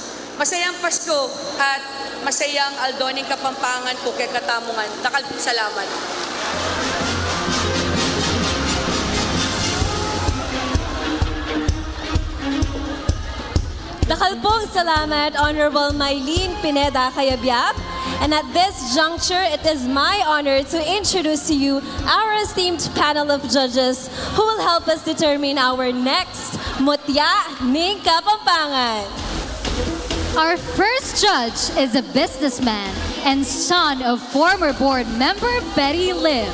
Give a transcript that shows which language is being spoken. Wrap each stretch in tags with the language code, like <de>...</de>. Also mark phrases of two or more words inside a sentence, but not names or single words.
<pam>Masayang Pasko at masayang Aldoning Kapampangan po kay Katamungan. Dakal po salamat. Dakal pong salamat, Honorable Mylene Pineda Cayabyab.</pam> <en>And at this juncture, it is my honor to introduce to you our esteemed panel of judges who will help us determine our next Mutya Ning Kapampangan. Our first judge is a businessman and son of former board member Betty Lim.</en>